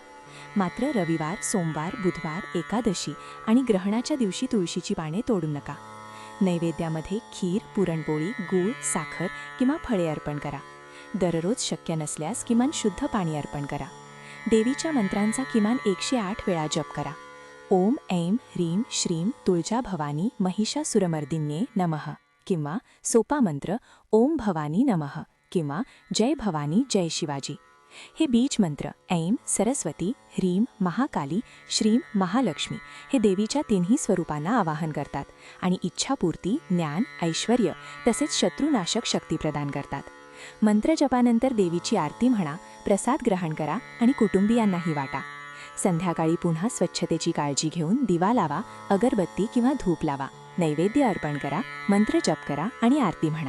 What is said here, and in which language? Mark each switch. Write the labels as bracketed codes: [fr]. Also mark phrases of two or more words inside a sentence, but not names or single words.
[mr] मात्र रविवार, सोमवार, बुधवार, एकादशी आणि ग्रहणाच्या दिवशी तुळशीची पाने तोडू नका. नैवेद्यामध्ये खीर, पुरणपोळी, गूळ, साखर किंवा फळे अर्पण करा. दररोज शक्य नसल्यास किमान शुद्ध पाणी अर्पण करा. देवीच्या मंत्रांचा किमान 108 वेळा जप करा. [sa] ओम ऐं ह्रीं श्रीं तुळजा भवानी महिषासुरमर्दिन्ये नमः [mr] किंवा सोपा मंत्र [sa] ओम भवानी नमः [mr] किंवा जय भवानी जय शिवाजी. हे बीज मंत्र ऐं सरस्वती, ह्रीं महाकाली, श्रीं महालक्ष्मी हे देवीच्या तिन्ही स्वरूपांना आवाहन करतात आणि इच्छापूर्ती, ज्ञान, ऐश्वर्य तसेच शत्रुनाशक शक्ती प्रदान करतात. मंत्रजपानंतर देवीची आरती म्हणा, प्रसाद ग्रहण करा आणि कुटुंबियांनाही वाटा. संध्याकाळी पुन्हा स्वच्छतेची काळजी घेऊन दिवा लावा, अगरबत्ती किंवा धूप लावा, नैवेद्य अर्पण करा, मंत्र जप करा आणि आरती म्हणा.